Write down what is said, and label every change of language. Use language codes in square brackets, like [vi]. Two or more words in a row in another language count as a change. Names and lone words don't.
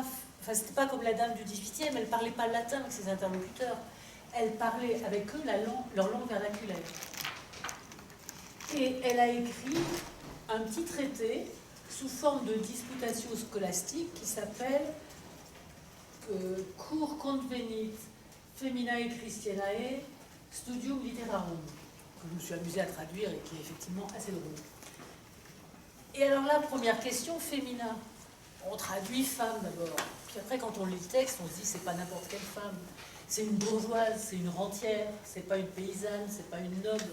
[fr] Enfin, c'était pas comme la dame du XVIIIe, elle parlait pas latin avec ses interlocuteurs. Elle parlait avec eux leur langue vernaculaire. Et elle a écrit un petit traité sous forme de disputatio scolastique qui s'appelle Cur convenit feminae Christianae studium literarum, que je me suis amusée à traduire et qui est effectivement assez drôle. Et alors là, première question, féminin. On traduit femme d'abord. Puis après, quand on lit le texte, on se dit c'est pas n'importe quelle femme. C'est une bourgeoise, c'est une rentière, c'est pas une paysanne, c'est pas une noble.